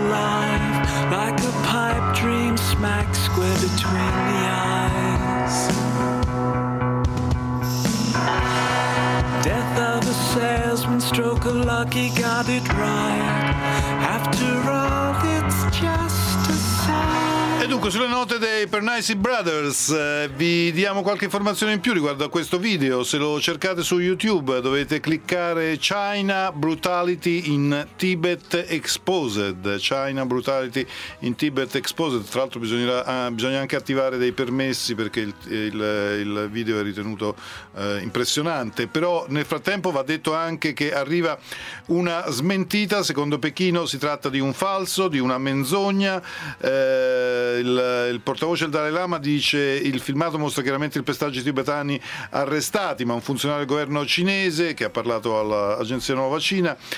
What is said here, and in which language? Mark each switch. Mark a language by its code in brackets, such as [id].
[en] life, like a pipe dream smack square between the eyes. Death of a salesman, stroke of lucky, got it right. After all, it's just a sign. [it] E dunque, sulle note dei Pernice Brothers, vi diamo qualche informazione in più riguardo a questo video. Se lo cercate su YouTube dovete cliccare China Brutality in Tibet Exposed. [en] China Brutality in Tibet Exposed. [it] Tra l'altro bisogna anche attivare dei permessi perché il video è ritenuto impressionante. Però nel frattempo va detto anche che arriva una smentita. Secondo Pechino si tratta di un falso, di una menzogna. Il portavoce del Dalai Lama dice: il filmato mostra chiaramente i pestaggi tibetani arrestati, ma un funzionario del governo cinese, che ha parlato all'Agenzia Nuova Cina,